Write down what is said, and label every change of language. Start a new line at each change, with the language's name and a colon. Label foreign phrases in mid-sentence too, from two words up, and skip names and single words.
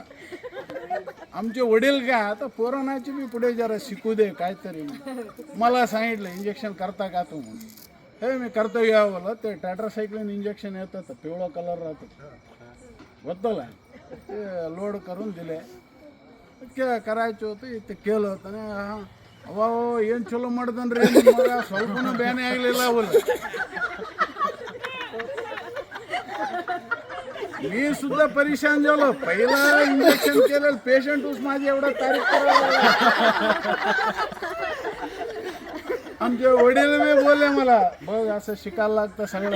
Marathi: आमचे वडील काय आता पोराणाची बी पुढे जरा शिकू दे काहीतरी. मला सांगितलं इंजेक्शन करता का तू म्हणून. हे मी करतो या बोला. ते टॅट्रासायक्लिन इंजेक्शन येतं पिवळा कलर राहतो बद्दल ते लोड करून दिले. करायचं होतं ते केलं होतं ना.
Kannada: ಅವ ಏನು ಚಲೋ ಮಾಡ್ದನ್ರಿ ಮಗ ಸ್ವಲ್ಪನೂ ಬ್ಯಾನೆ ಆಗಲಿಲ್ಲ ಅವಲ್ಲ.
Marathi: मी सुद्धा परेशान झालो. पहिला इंजेक्शन केलं पेशंट उस माझी एवढा तारीफ करायला. आमचे वडील मी बोलले मला बघ असं शिकायला लागतं सगळं.